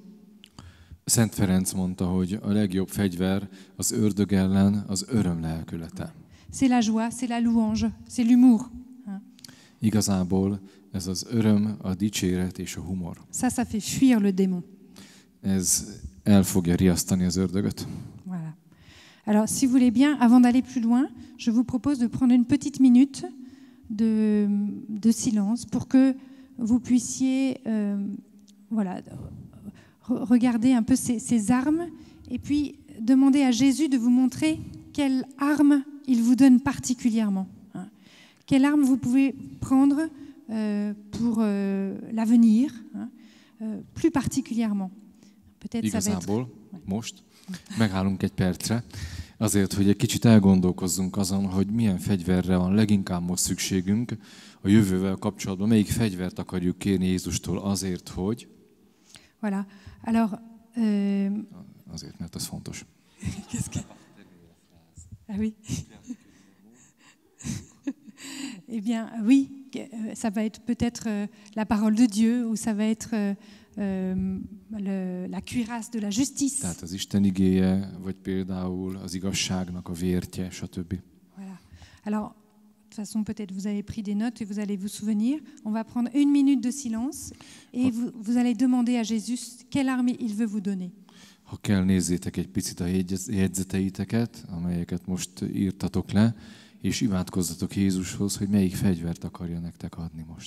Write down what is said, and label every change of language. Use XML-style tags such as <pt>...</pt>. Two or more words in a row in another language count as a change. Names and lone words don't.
<hu>Szent Ferenc mondta, hogy a legjobb fegyver az ördög ellen az öröm lelkülete.</hu> <fr>C'est la joie, c'est la louange, c'est l'humour.</fr> <hu>Igazából ez az öröm, a dicséret és a humor.</hu> <fr>Ça fait fuir le démon.</fr> <hu>Ez el fogja riasztani az ördögöt.</hu> <fr>Voilà. Alors, si vous voulez bien, avant d'aller plus loin, je vous propose de prendre une petite minute de silence pour que vous puissiez regardez un peu ces armes et puis demandez à Jésus de vous montrer quelle arme il vous donne particulièrement. Quelle arme vous pouvez prendre pour l'avenir, plus particulièrement. Peut-être</fr> <hu>Igazából most megállunk egy percre, azért, hogy egy kicsit elgondolkozzunk azon, hogy milyen fegyverre van leginkább most szükségünk a jövővel kapcsolatban, melyik fegyvert akarjuk kérni Jézustól azért, hogy...</hu> <fr>Voilà. Alors,</fr> <hu>azért, mert ez fontos.</hu> <fr>Ah oui. Eh bien, oui, ça va être peut-être la parole de Dieu ou ça va être la cuirasse de la justice.</fr> <hu>Tehát az Isten igéje, vagy például az igazságnak a vértje, stb.</hu> <fr>Voilà. Alors, de toute façon, peut-être vous avez pris des notes et vous allez vous souvenir. On va prendre 1 minute de silence et vous allez demander à Jésus quelle arme il veut vous donner.</fr> <hu>Ha kell, nézzétek egy picit a jegyzeteiteket, amelyeket most írtatok le, és imádkozzatok Jézushoz, hogy melyik fegyvert akarja nektek adni most.</hu>